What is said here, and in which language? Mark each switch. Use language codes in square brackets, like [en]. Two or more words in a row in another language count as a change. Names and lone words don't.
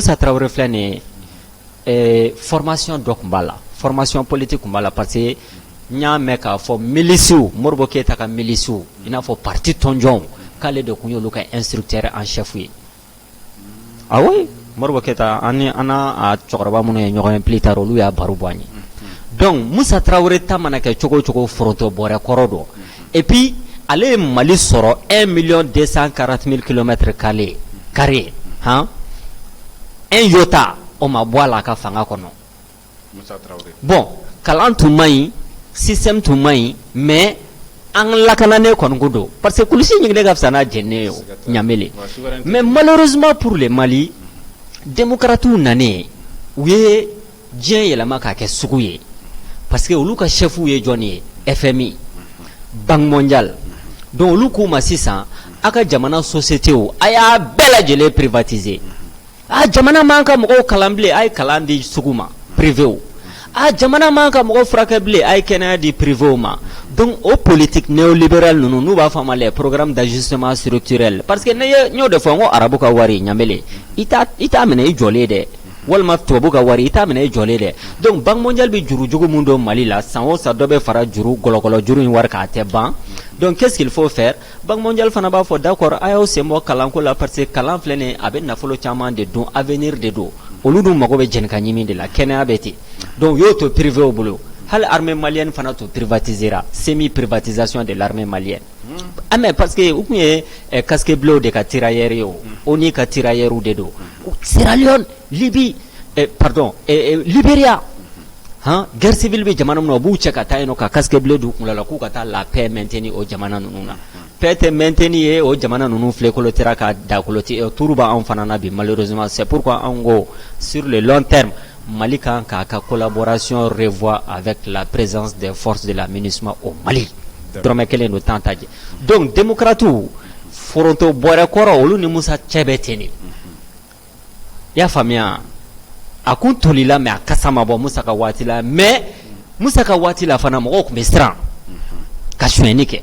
[bm] Musa Tarawele filɛ nin ye formation dɔ tun b'a la, [fr] formation politique [bm] tun b'a la [fr] parce que [bm] n y'a mɛn k'a fɔ milisiw Modibo Keyita ka milisiw i n'a fɔ parti tɔnjɔnw k'ale de tun y'olu ka [fr] instructeur en chef [bm] ye. [fr] Ah oui, [bm] Modibo Keyita an n'a cɛkɔrɔba minnu ye ɲɔgɔn ye [fr] plus tard [bm] olu y'a baro bɔ an ye. Donc Musa Tarawele ta mana kɛ cogo cogo foronto bɔrɛ kɔrɔ don. [fr] Et puis [bm] ale ye Mali sɔrɔ 1,240,000 km² carré. Han? [fr] Un iota [bm] o ma bɔ a la a ka fanga kɔnɔ. Musa Tarawele. Bon, kalan tun man ɲi, système tun man ɲi, mais an lakananen kɔni ko don. [fr] Parce que [bm] kulusi ɲinginnen ka fisa n'a jɛnnen ye o, ɲamele. [fr] Mais malheureusement pour le Mali, [bm] démocrates nanen u ye diɲɛ yɛlɛma k'a kɛ sugu ye. [fr] Parce que [bm] olu ka chef ye jɔn ye? FMI, Banque mondiale. Donc olu k'u ma sisan a ka jamana société o a y'a bɛɛ lajɛlen privatiser. Jamana man ka mɔgɔw kalan bilen a ye kalan di sugu ma privé o. Jamana man ka mɔgɔw furakɛ bilen a ye kɛnɛya di privé o ma. Donc o [fr] politique néolibéral [bm] ninnu n'u b'a fɔ a ma [fr] les programmes d'ajustement structurel parce que [bm] n y'o de fɔ n ko arabu ka wari ɲamele i t'a minɛ i jɔlen dɛ. Walima tubabu ka wari i t'a minɛ i jɔlen dɛ. Donc Banque mondiale bɛ juru jugu mun don Mali la san o san dɔ bɛ fara juru gɔlɔgɔlɔ juru in wari k'a tɛ ban. [fr] Donc qu'est-ce qu'il faut faire? [bm] Banque mondiale fana b'a fɔ d'accord a y'aw sen bɔ kalanko la [fr] parce que [bm] kalan filɛ nin ye a bɛ nafolo caman de dun avenir de don. Olu dun mago bɛ jɛni ka ɲimi de la kɛnɛya bɛ ten. Donc y'o to privé o bolo. Hali [fr] armée malienne [bm] fana to privatisera, [fr] semi-privatisation de l'armée malienne. Mais parce que [bm] u kun ye [fr] casque bleu [bm] de ka tirailleurs ye o, o ni ka tirailleurs de don. Sierra Leone, Libye, Libéria. [fr] Guerre civile [bm] bɛ jamana min na u b'u cɛ ka taa yen nɔ ka [fr] casque bleu [bm] d'u kunna la k'u ka taa [fr] la paix maintenir [bm] o jamana ninnu na. Paix tɛ maintenir ye o jamana ninnu filɛ kolotera ka da koloti turu b'anw fana na bi [fr] malheureusement c'est pourquoi [bm] anw ko [fr] sur le long terme [bm] Mali kan k'a ka [fr] collaboration revoir avec la présence des forces de la MINUSMA au Mali. [bm] Dɔrɔmɛ kelen don temps t'a jɛ. Donc démocrates foronto bɔrɛ kɔrɔ olu ni Musa cɛ bɛ ten de. I y'a faamuya. A kun tolila mais a kasa ma bɔ Musa ka waati la mais Musa ka waati la fana mɔgɔw tun bɛ siran ka sonyɛni kɛ.